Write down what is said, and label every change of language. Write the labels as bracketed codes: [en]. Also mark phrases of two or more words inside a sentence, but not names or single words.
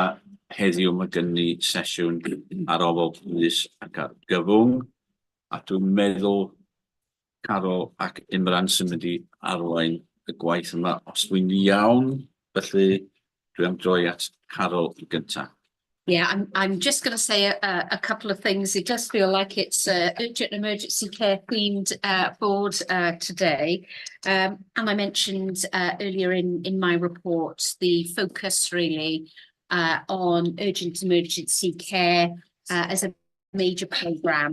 [cy] Heddiw mae gen ni sesiwn ar ofal brys ac argyfwng, a dwi'n meddwl Carol ac Imran sy'n mynd i arwain y gwaith yma os dwi'n iawn, felly dwi'n droi at Carol yn gyntaf. [en] Yeah, I'm just going to say a couple of things. It does feel like it's urgent emergency care themed board today. And I mentioned earlier in my report the focus really on urgent emergency care as a major programme.